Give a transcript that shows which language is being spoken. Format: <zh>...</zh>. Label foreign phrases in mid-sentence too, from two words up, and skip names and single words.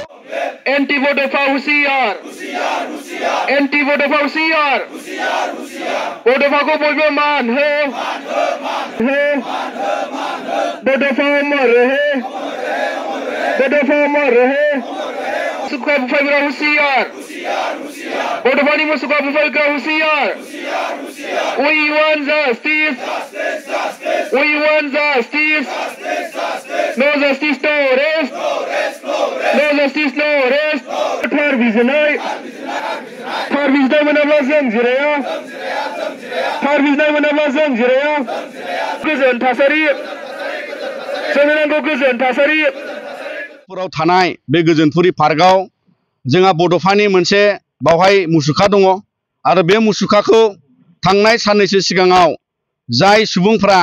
<brx>एंटी बड'फा हुसियार एंटी बड'फा हुसियार बड'फाखौ बयबो मान हो बड'फा</brx> <hi>अमर रहे</hi> <brx>बड'फा</brx> <hi>अमर रहे</hi> <brx>मुसुखा बुफायग्रा हुसियार बड'फानि मुसुखा बुफायग्रा हुसियार</brx> <en>We want justice. We want justice. No justice, no rest. No justice, no rest.</en> <brx>Pervizनाय मोनाब्ला जों जिराया pervizनाय मोनाब्ला जों जिराया गोजोन थासारि जोंनो नांगौ गोजोन थासारि पुराव थानाय बे गोजोनपुरि पार्कआव जोंहा बड'फानि मोनसे बावहाय मुसुखा दङ आरो बे मुसुखाखौ थांनाय साननैसो सिगाङाव जाय सुबुंफ्रा</brx>